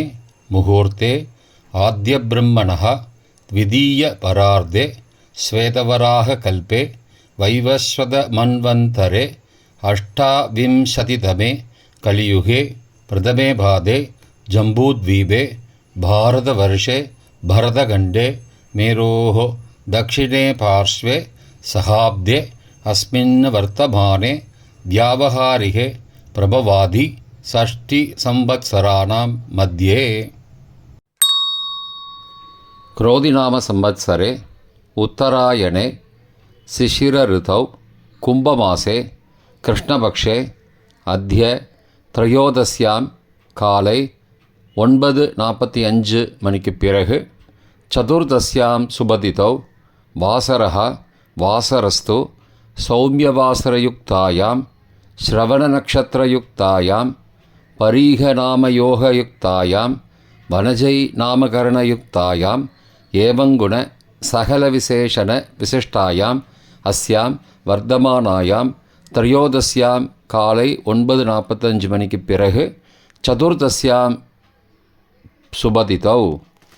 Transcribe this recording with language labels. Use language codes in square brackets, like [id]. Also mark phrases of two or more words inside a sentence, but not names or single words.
[sa] मुहूर्ते आद्यब्रह्मणः द्वितीय परार्धे श्वेतवराह कल्पे वैवस्वत मन्वन्तरे अष्टाविंशतितमे कलियुगे प्रथमे पादे जम्बूद्वीपे भारतवर्षे भरतखण्डे मेरोः दक्षिणे पार्श्वे सहाब्दे अस्मिन् वर्तमाने व्यावहारिके प्रभवादि षष्टिसंवत्सराणां मध्ये. क्रोधिनाम संवत्सरे उत्तरायणे शिशिरऋतौ कुम्भमासे कृष्णपक्षे अद्य त्रयोदश्यां काले 9:45 [ta] மணிக்கு பிறகு [sa] चतुर्दश्यां शुभतिथौ वासरः वासरस्तु सौम्यवासरयुक्तायां श्रवणनक्षत्रयुक्तायां परिघनामयोगयुक्तायां वणिज नामकरणयुक्तायां एवंगुण सकलविशेषण विशिष्टायां अस्यां वर्तमानायां त्रयोदश्यां [ta] காலை 9:45 மணிக்கு பிறகு [sa] चतुर्दश्यां शुभतिथौ